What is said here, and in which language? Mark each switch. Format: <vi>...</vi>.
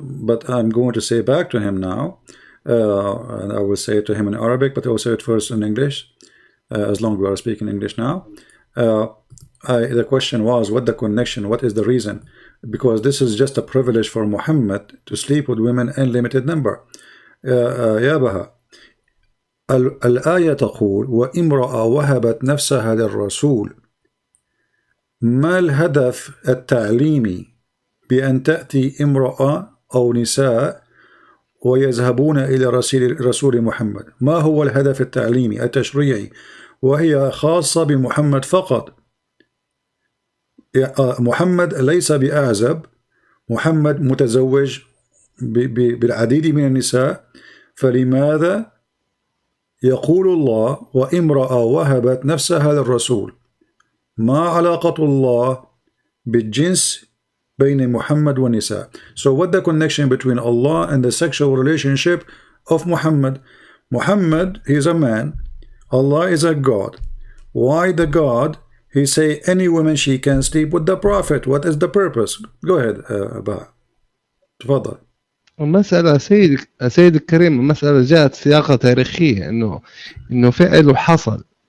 <en>But I'm going to say back to him now, and I will say it to him in Arabic, but I will say it first in English. As long as we are speaking English now. The question was, what the connection, what is the reason? Because this is just a privilege for Muhammad to sleep with women in limited number.</en> <ar>يا بها الآية تقول وامرأة وهبت نفسها للرسول. ما الهدف التعليمي بأن تأتي امرأة أو نساء ويذهبون إلى رسول محمد؟ ما هو الهدف التعليمي التشريعي؟ وهي خاصة بمحمد فقط. محمد ليس بأعزب، محمد متزوج بالعديد من النساء، فلماذا يقول الله وامرأة وهبت نفسها للرسول؟ ما علاقة الله بالجنس بين محمد والنساء?</ar> <en>So what the connection between Allah and the sexual relationship of Muhammad? Muhammad, he is a man, Allah is a God. Why the God? He say any woman she can sleep with the Prophet. What is the purpose? Go ahead, Baha.</en> <ar>تفضل. المسألة سيد الكريم، المسألة جاءت سياقة تاريخية إنه فعل حصل.</ar>